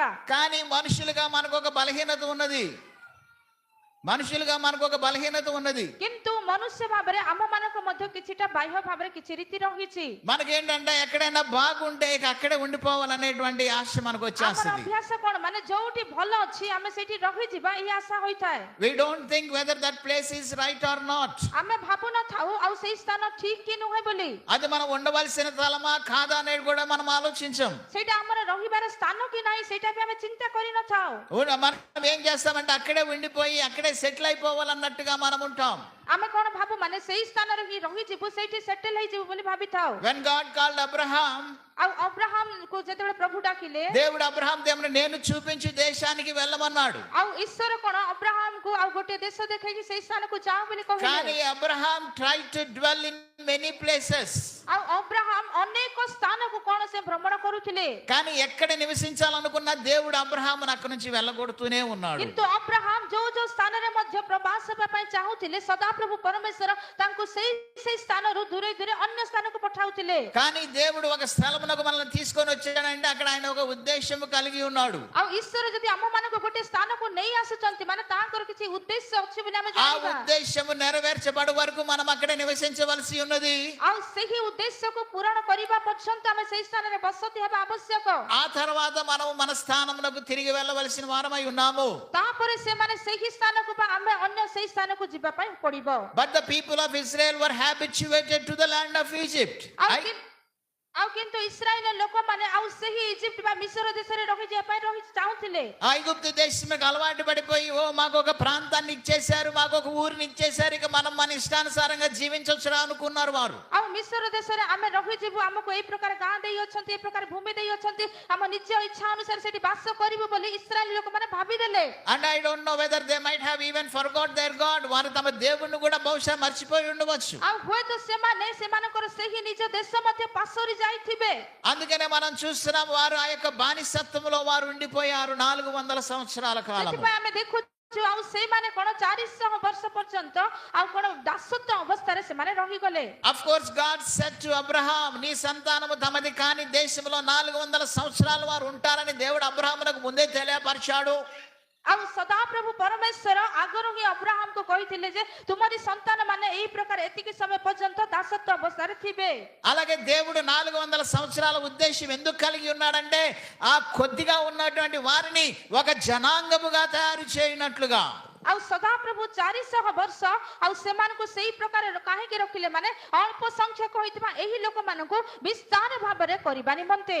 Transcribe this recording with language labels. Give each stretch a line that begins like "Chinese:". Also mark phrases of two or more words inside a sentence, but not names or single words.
Telugu: కానీ మనుషులుగా మనకు ఒక బలహీనత ఉన్నది.
Odia: କିନ୍ତୁ ମନୁଷ୍ୟ ଭାବରେ ଆମ ମାନଙ୍କ ମଧ୍ୟ କିଛିଟା ବାହ୍ୟ ଭାବରେ କିଛି ରୀତି ରହିଛି.
Telugu: మనకేంటంటే ఎక్కడైనా బాగుంటే ఇక అక్కడే ఉండిపోవాలనేటువంటి ఆశ మనకు
Odia: ଆମର
Telugu: వచ్చేస్తుంది.
Odia: ଅଭ୍ୟାସ କଣ ମାନେ ଯୋଉଠି ଭଲ ଅଛି ଆମେ ସେଇଠି ରହିଯିବା ଏହି ଆଶା ହୋଇଥାଏ.
English: We don't think whether that place is right or not.
Odia: ଆମେ ଭାବୁନଥାଉ ଆଉ ସେଇ ସ୍ଥାନ ଠିକ କି ନୁହେଁ ବୋଲି.
Telugu: అది మనం ఉండవలసిన స్థలమా కాదా అనేది కూడా మనం ఆలోచించం.
Odia: ସେଇଟା ଆମର ରହିବାର ସ୍ଥାନ କି ନାହିଁ ସେଇଟା ବି ଆମେ ଚିନ୍ତା କରିନଥାଉ.
Telugu: మనం ఏం చేస్తామంటే అక్కడే ఉండిపోయి అక్కడే సెటిల్ అయిపోవాలన్నట్టుగా మనం ఉంటాం.
Odia: ଆମେ କଣ ଭାବୁ ମାନେ ସେଇ ସ୍ଥାନରେ ହିଁ ରହିଯିବୁ ସେଇଠି ସେଟେଲ ହେଇଯିବୁ ବୋଲି ଭାବିଥାଉ.
English: When God called Abraham,
Odia: ଆଉ ଅବ୍ରାହମ କୁ ଯେତେବେଳେ ପ୍ରଭୁ ଡାକିଲେ
Telugu: దేవుడు అబ్రహాం నేను చూపించు దేశానికి వెళ్ళమన్నాడు.
Odia: ଆଉ ଈଶ୍ୱର କଣ ଅବ୍ରାହମକୁ ଆଉ ଗୋଟେ ଦେଶ ଦେଖେଇକି ସେଇ ସ୍ଥାନକୁ ଯାଅ ବୋଲି
Telugu: కానీ
Odia: କହିଲେ.
English: అబ్రహాం tried to dwell in many places.
Odia: ଆଉ ଅବ୍ରାହମ ଅନେକ ସ୍ଥାନକୁ କଣ ସେ ଭ୍ରମଣ କରୁଥିଲେ.
Telugu: కానీ ఎక్కడ నివసించాలనుకున్న దేవుడు అబ్రహామును అక్కడి నుంచి వెళ్ళగొడుతూనే ఉన్నాడు.
Odia: କିନ୍ତୁ ଅବ୍ରାହମ ଯୋଉ ସ୍ଥାନରେ ମଧ୍ୟ ପ୍ରବାସ ହେବା ପାଇଁ ଚାହୁଁଥିଲେ ସଦାପ୍ରଭୁ ପରମେଶ୍ୱର ତାଙ୍କୁ ସେଇ ସ୍ଥାନରୁ ଦୂରେ ଦୂରେ ଅନ୍ୟ ସ୍ଥାନକୁ ପଠାଉଥିଲେ.
Telugu: కానీ దేవుడు ఒక స్థలమునకు మనల్ని తీసుకొని వచ్చాడంటే అక్కడ ఆయన ఒక ఉద్దేశము కలిగి ఉన్నాడు.
Odia: ଆଉ ଈଶ୍ୱର ଯଦି ଆମ ମାନଙ୍କୁ ଗୋଟେ ସ୍ଥାନକୁ ନେଇ ଆସୁଛନ୍ତି ମାନେ ତାଙ୍କର କିଛି ଉଦ୍ଦେଶ୍ୟ ଅଛି ବୋଲି ଆମେ
Telugu: ఆ
Odia: ଜାଣିବା.
Telugu: ఉద్దేశము నెరవేర్చబడు వరకు మనం అక్కడే నివసించవలసి ఉన్నది.
Odia: ଆଉ ସେହି ଉଦ୍ଦେଶ୍ୟକୁ ପୂରଣ କରିବା ପର୍ଯ୍ୟନ୍ତ ଆମେ ସେହି ସ୍ଥାନରେ ବସତି ହେବା ଆବଶ୍ୟକ.
Telugu: ఆ తర్వాత మనం మన స్థానమునకు తిరిగి వెళ్ళవలసిన వారమై ఉన్నాము.
Odia: ତାପରେ ସେମାନେ ସେହି ସ୍ଥାନକୁ ବା ଆମେ ଅନ୍ୟ ସେହି ସ୍ଥାନକୁ ଯିବା ପାଇଁ ପଡିବ.
English: But the people of Israel were habituated to the land of Egypt.
Odia: ଆଉ କିନ୍ତୁ ଇସ୍ରାଏଲ ଲୋକମାନେ ଆଉ ସେହି ଇଜିପ୍ଟ ବା ମିଶର ଦେଶରେ ରହିଯିବା ପାଇଁ ଚାହୁଁଥିଲେ.
Telugu: ఐగుప్తు దేశంకి అలవాటు పడిపోయి మాకు ఒక ప్రాంతాన్ని ఇచ్చేశారు, మాకు ఒక ఊరిని ఇచ్చేశారు, ఇక మనం మన ఇష్టానుసారంగా జీవించొచ్చురా అనుకున్నారు వారు.
Odia: ଆଉ ମିଶର ଦେଶରେ ଆମେ ରହିଯିବୁ ଆମକୁ ଏଇ ପ୍ରକାର ଗାଁ ଦେଇ ଅଛନ୍ତି ଏଇ ପ୍ରକାର ଭୂମି ଦେଇ ଅଛନ୍ତି ଆମ ନିଜ ଇଚ୍ଛା ଅନୁସାରେ ସେଠି ବାସ କରିବୁ ବୋଲି ଇସ୍ରାଏଲ ଲୋକମାନେ ଭାବିଦେଲେ.
English: And I don't know whether they might have even forgot their God.
Telugu: వారు తమ దేవుణ్ణి కూడా బహుశా మర్చిపోయి ఉండవచ్చు.
Odia: ଆଉ ହୁଏତ ସେମାନେ ସେମାନଙ୍କର ସେହି ନିଜ ଦେଶ ମଧ୍ୟ ପାସୋରି ଯାଇଥିବେ.
Telugu: అందుకనే మనం చూస్తున్నాం వారు ఆ యొక్క బానిసత్వంలో వారు ఉండిపోయారు 400 సంవత్సరాల కాలం.
Odia: ସେଥିପାଇଁ ଆମେ ଦେଖୁଛୁ ଆଉ ସେମାନେ କଣ 400 ବର୍ଷ ପର୍ଯ୍ୟନ୍ତ ଆଉ କଣ ଦାସତ୍ୱ ଅବସ୍ଥାରେ ସେମାନେ ରହିଗଲେ.
English: Of course God said to Abraham,
Telugu: నీ సంతానము తమది కాని దేశంలో 400 సంవత్సరాలు వారు ఉంటారని దేవుడు అబ్రహామునకు ముందే తెలియపరిచాడు.
Odia: ଆଉ ସଦାପ୍ରଭୁ ପରମେଶ୍ୱର ଆଗରୁ ହିଁ ଅବ୍ରାହମକୁ କହିଥିଲେ ଯେ ତୁମରି ସନ୍ତାନ ମାନେ ଏହି ପ୍ରକାର ଏତିକି ସମୟ ପର୍ଯ୍ୟନ୍ତ ଦାସତ୍ୱ ଅବସ୍ଥାରେ ଥିବେ.
Telugu: అలాగే దేవుడు 400 సంవత్సరాల ఉద్దేశం ఎందుకు కలిగి ఉన్నాడంటే ఆ కొద్దిగా ఉన్నటువంటి వారిని ఒక జనాంగముగా తయారు చేయనట్లుగా.
Odia: ଆଉ ସଦାପ୍ରଭୁ 400 ବର୍ଷ ଆଉ ସେମାନଙ୍କୁ ସେଇ ପ୍ରକାର କାହିଁକି ରଖିଲେ ମାନେ ଅଳ୍ପ ସଂଖ୍ୟକ ହୋଇଥିବା ଏହି ଲୋକମାନଙ୍କୁ ବିସ୍ତାର ଭାବରେ କରିବା ନିମନ୍ତେ।